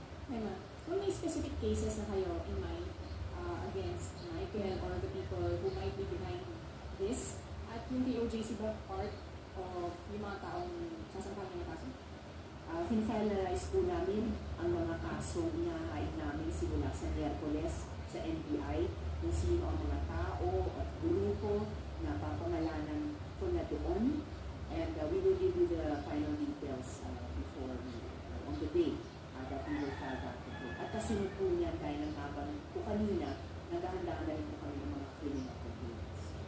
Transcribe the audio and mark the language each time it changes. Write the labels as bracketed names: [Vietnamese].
[English] Ma'am, [Filipino] kung may [English] specific cases [Filipino] na kayo [English] in mind against Michael or the people who might be behind this, [Filipino] at yung KOJC ba [English] part of [Filipino] yung mga taong sasampahan ng kaso? Finalize po namin ang mga kasong inahain namin simula sa Miyerkules sa NBI, kung sino ang mga tao at grupo na papangalanan ko na doon. [English] And we will give you the final details before on the day that we will file that report. [Filipino] At kasunod po niyan, dahil ng habang po kanina, naghahanda na rin po kami ng mga criminal complaints.